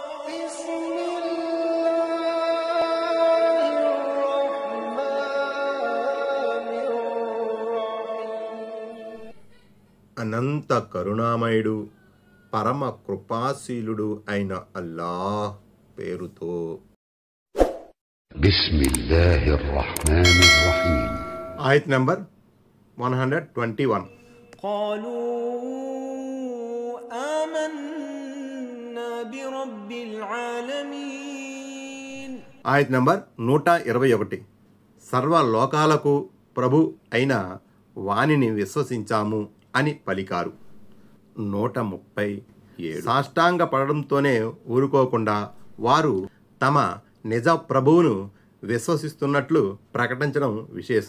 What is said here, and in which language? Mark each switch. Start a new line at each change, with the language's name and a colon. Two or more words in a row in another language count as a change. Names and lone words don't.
Arabic: بسم الله الرحمن الرحيم.
Telugu: అనంత కరుణామయుడు పరమ కృపాశీలుడు అయిన అల్లాహ్ పేరుతో.
Arabic: بسم الله الرحمن الرحيم.
Telugu: ఆయత్ నంబర్ 121.
Arabic: قالوا آمنا برب العالمين.
Telugu: ఆయత్ నంబర్ 121. సర్వ లోకాలకు ప్రభు అయిన వానిని విశ్వసించాము అని పలికారు. 137. సాష్టాంగ పడడంతోనే ఊరుకోకుండా వారు తమ నిజ ప్రభువును విశ్వసిస్తున్నట్లు ప్రకటించడం విశేషం.